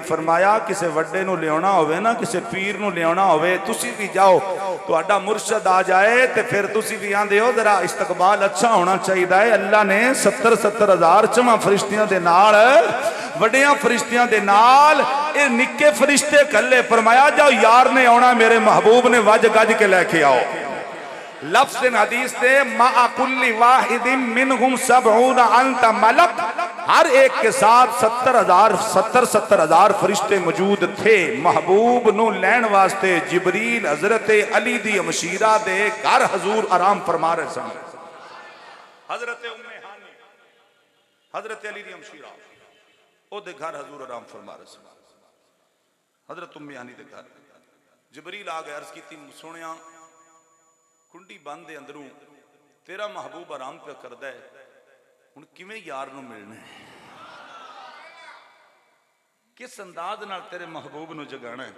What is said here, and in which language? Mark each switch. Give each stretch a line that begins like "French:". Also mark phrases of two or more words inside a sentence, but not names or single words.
Punjabi: فرمایا کسی وڈے نوں لیانا ہووے نا، کسی پیر نوں لیانا ہووے، تسی بھی جاؤ، تہاڈا مرشد آ جائے تے فیر تسی بھی آندے ہو ذرا استقبال اچھا ہونا چاہیے ہے. اللہ نے 70,000 چوواں فرشتیاں دے نال، وڈیاں فرشتیاں دے نال یہ نکے فرشتے کلّے. فرمایا جاؤ، یار نے آنا، میرے محبوب نے وج گج کے لیکے آؤ.
Urdu: لفظ حدیث سے
Arabic: مع كل واحد منهم سبعون ألف ملك,
Urdu: ہر ایک کے ساتھ 70,000 فرشتے موجود تھے.
Punjabi: محبوب نوں لین واسطے جبریل حضرت علی دی ہمشیرہ دے گھر حضور آرام فرما رہے سن. حضرت ام ہانی، حضرت علی دی ہمشیرہ، اوہدے گھر حضور آرام فرما رہے سن. حضرت ام ہانی دے گھر جبریل آ گئے، عرض کی سنیا کنڈی بند دے اندروں تیرا محبوب آرام پے کردا ہے، ہن کیویں یار نوں ملنا ہے، کس انداز نال تیرے محبوب نوں جگانا ہے.